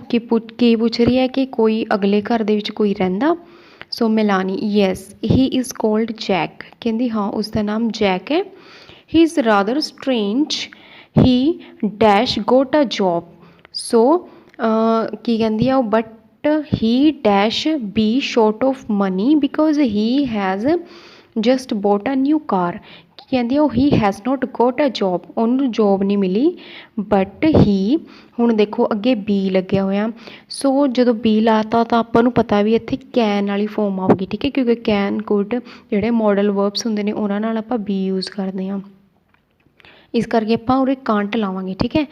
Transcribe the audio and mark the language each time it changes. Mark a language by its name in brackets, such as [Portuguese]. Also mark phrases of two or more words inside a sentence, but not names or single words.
[Punjabi] ਕੀ ਪੁੱਛ ਰਹੀ ਹੈ ਕਿ ਕੋਈ ਅਗਲੇ ਘਰ ਦੇ ਵਿੱਚ ਕੋਈ ਰਹਿੰਦਾ। [English] So Milani, yes he is called Jack, [Punjabi] ਕਹਿੰਦੀ ਹਾਂ ਉਸਦਾ ਨਾਮ ਜੈਕ ਹੈ। [English] He is rather strange, he dash got a job. [Punjabi] ਸੋ ਕੀ ਕਹਿੰਦੀ ਆ ਉਹ, [English] ਬਟ he dash be short of money because he has just bought a new car, [Punjabi] ਕਹਿੰਦੀ ਉਹ [English] he has not got a job, [Punjabi] ਉਹਨੂੰ ਜੋਬ ਨਹੀਂ ਮਿਲੀ, ਬਟ he, ਹੁਣ ਦੇਖੋ ਅੱਗੇ ਬੀ ਲੱਗਿਆ ਹੋਇਆ, ਸੋ ਜਦੋਂ ਬੀ ਲਾਤਾ ਤਾਂ ਆਪਾਂ ਨੂੰ ਪਤਾ ਵੀ ਇੱਥੇ ਕੈਨ ਵਾਲੀ ਫੋਰਮ ਆਊਗੀ, ਠੀਕ ਹੈ, ਕਿਉਂਕਿ [English] can, could [Punjabi] ਜਿਹੜੇ [English] modal verbs [Punjabi] ਹੁੰਦੇ ਨੇ ਉਹਨਾਂ ਨਾਲ ਆਪਾਂ ਬੀ ਯੂਜ਼ ਕਰਦੇ ਹਾਂ, ਇਸ ਕਰਕੇ ਆਪਾਂ ਉਰੇ ਕਾਂਟ ਲਾਵਾਂਗੇ, ਠੀਕ ਹੈ।